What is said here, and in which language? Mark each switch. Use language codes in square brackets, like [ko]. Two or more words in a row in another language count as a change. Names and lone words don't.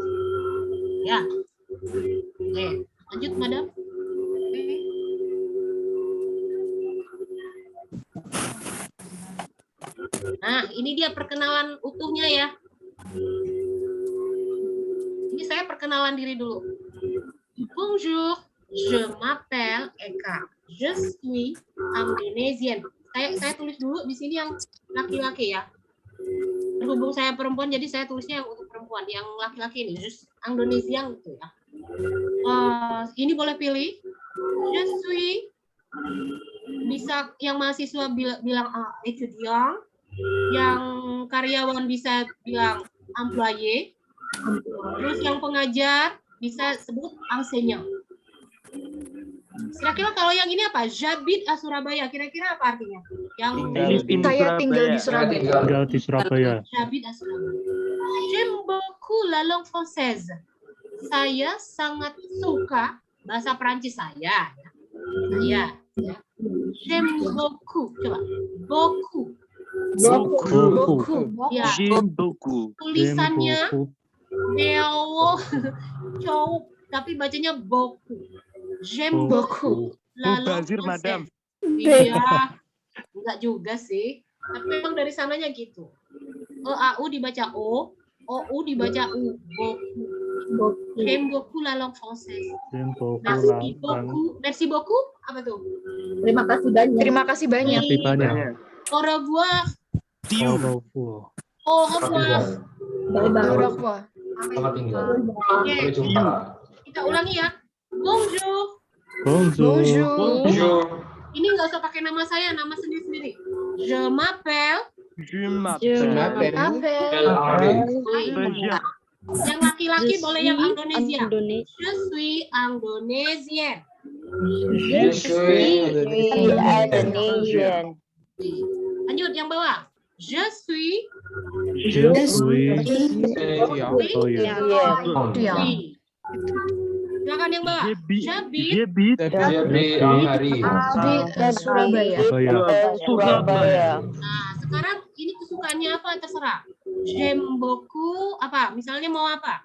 [id] Ya. Oke, lanjut Madam. Nah, ini dia perkenalan utuhnya ya. Ini saya perkenalan diri dulu. [fr] Bonjour, je m'appelle Eka. Je suis Indonesian. [id] Saya tulis dulu di sini yang laki-laki ya. Berhubung saya perempuan, jadi saya tulisnya yang untuk perempuan. Yang laki-laki ini, [fr] je suis [id] Indonesian gitu ya. Ini boleh pilih. [fr] Je suis, [id] bisa yang mahasiswa bilang étudiant, yang karyawan bisa bilang employé, terus yang pengajar bisa sebut enseignant. Kira-kira kalau yang ini apa? [fr] J'habite à Surabaya. [id] Kira-kira apa artinya? Yang Saya tinggal di Surabaya. Tinggal di Surabaya. [fr] J'habite à Surabaya. J'aime beaucoup la langue française. [id] Saya sangat suka bahasa Prancis saya. Saya. [fr] J'aime beaucoup. Coba. Beaucoup. Beaucoup. [id] Ya. [fr] J'aime beaucoup. [id] Tulisannya neo cowok tapi bacanya beaucoup. [fr] J'aime beaucoup. [id] Mubazir, Madam. Iya. Enggak juga sih. Tapi memang dari sananya gitu. EAU dibaca O, OU dibaca U. [fr] Beaucoup. J'aime beaucoup la langue française. J'aime beaucoup Merci beaucoup. Merci beaucoup. [id] Apa tuh? Terima kasih banyak. Terima kasih banyak. Terima kasih banyak. [fr] Au revoir. Au revoir. Au revoir. [en] Bye-bye. [fr] Au revoir. [id] Selamat tinggal. Oke, Sampai jumpa. kita ulangi ya. [fr] Bonjour. Bonjour. Bonjour. [id] Ini nggak usah pakai nama saya, nama sendiri-sendiri. [fr] Je m'appelle. Je m'appelle. [id] Yang laki-laki boleh yang Indonesia. [fr] Je suis Indonesian. Je suis Indonesian. [id] Lanjut yang bawah. [fr] Je suis. Je suis. Oh [id] iya. Silakan yang bawah. [fr] J'habite J'habite en Paris. [id] Di Surabaya. Surabaya. Nah, sekarang ini kesukaannya apa terserah. [fr] J'aime beaucoup [id] apa? Misalnya mau apa?